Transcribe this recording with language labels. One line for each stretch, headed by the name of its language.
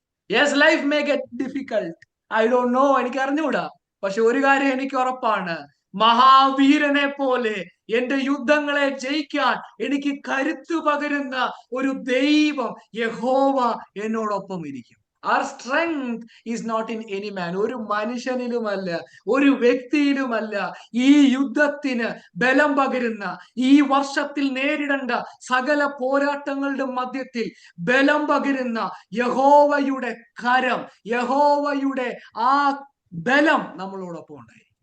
English: Yes, life may get difficult. I don't know,
Malayalam: എനിക്ക് അറിഞ്ഞുകൂടാ. പക്ഷെ ഒരു കാര്യം എനിക്ക് ഉറപ്പാണ്, മഹാവീരനെ പോലെ എന്റെ യുദ്ധങ്ങളെ ജയിക്കാൻ എനിക്ക് കരുത്തു പകരുന്ന ഒരു ദൈവം, യഹോവ എന്നോടൊപ്പം ഇരിക്കും.
English: Our strength is not in any man.
Malayalam: ഒരു മനുഷ്യനിലുമല്ല, ഒരു വ്യക്തിയിലുമല്ല. ഈ യുദ്ധത്തിന് ബലം പകരുന്ന, ഈ വർഷത്തിൽ നേരിടേണ്ട സകല പോരാട്ടങ്ങളുടെ മധ്യത്തിൽ ബലം പകരുന്ന യഹോവയുടെ കരം, യഹോവയുടെ ആ ബലം നമ്മളോടൊപ്പം ഉണ്ടായി.